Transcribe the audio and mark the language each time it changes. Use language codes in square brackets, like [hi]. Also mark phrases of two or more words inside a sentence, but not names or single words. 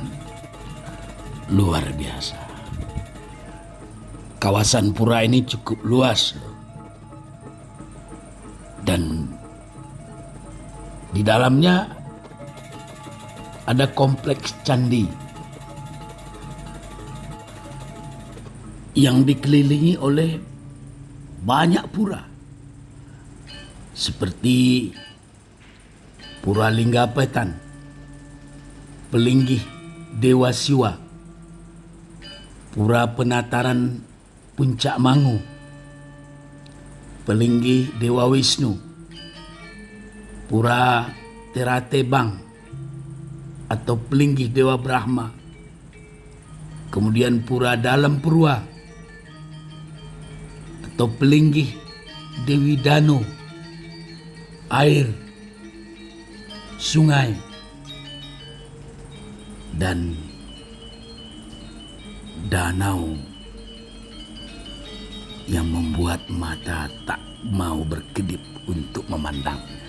[id] Luar biasa. Kawasan pura ini cukup luas, dan di dalamnya ada kompleks candi yang dikelilingi oleh banyak pura, seperti Pura Linggapetan, Pelinggih Dewa Siwa, Pura Penataran Puncak Mangu, Pelinggih Dewa Wisnu, Pura Teratebang atau Pelinggih Dewa Brahma, kemudian Pura Dalam Purwa atau Pelinggih Dewi Danu, air, sungai, dan danau yang membuat mata tak mau berkedip untuk memandang.